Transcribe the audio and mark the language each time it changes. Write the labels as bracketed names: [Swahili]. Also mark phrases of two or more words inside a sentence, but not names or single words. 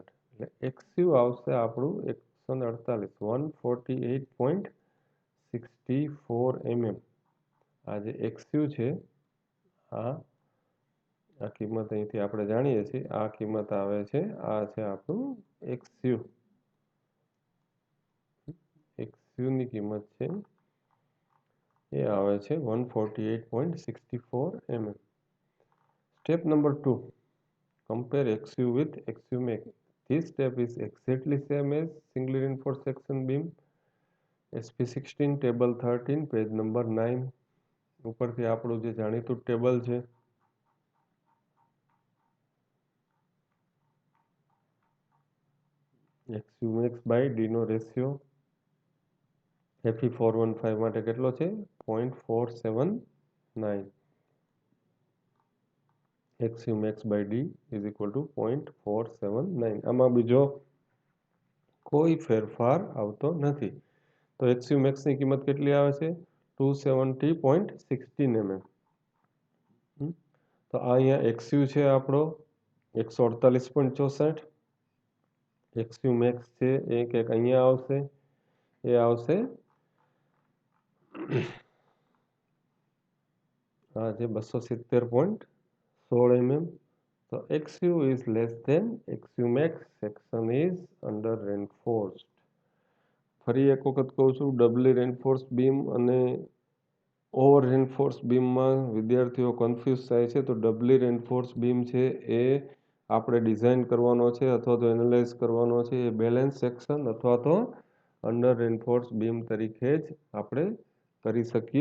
[Gujarati] એટલે એક્સયુ આવશે આપણું 148.64 આ જે એક્સયુ છે આ આ કિંમત અહીંથી આપણે જાણીએ છીએ. આ કિંમત આવે છે, આ છે આપણું એક્સયુ. એક્સયુની કિંમત છે એ આવે છે 148.64 [English] Step number 2. Compare XU with XUmax. This step is exactly same as singly reinforced section beam. [Gujarati] SP16 table 13 page number 9 ઉપરથી આપણું જે જાણીતું ટેબલ છે [English] XUmax by D [Gujarati] નો રેશિયો FE415 માટે કેટલો છે 0.479. [English] XUmax by D is equal to 0.479. [Gujarati] આમાં બીજો કોઈ ફેરફાર આવતો નથી. તો XUmaxની કિંમત કેટલી આવે છે 270.16 તો આ અહીંયા XU છે આપણો 148.64. XUmax છે એ કંઈક અહીંયા આવશે, એ આવશે આ છે 270.16 [English] So XU is less than XUmax. Section is under reinforced. [Gujarati] ફરી એક વખત કહું છું, [English] doubly reinforce beam [Gujarati] અને [English] over reinforce beamમાં [Gujarati] વિદ્યાર્થીઓ કન્ફ્યુઝ થાય છે. તો [English] doubly reinforce beam [Gujarati] છે એ આપણે ડિઝાઇન કરવાનો છે અથવા તો એનાલાઇઝ કરવાનો છે એ [English] balance section [Gujarati] અથવા તો [English] under reinforce beam [Gujarati] તરીકે જ આપણે કરી શકીએ.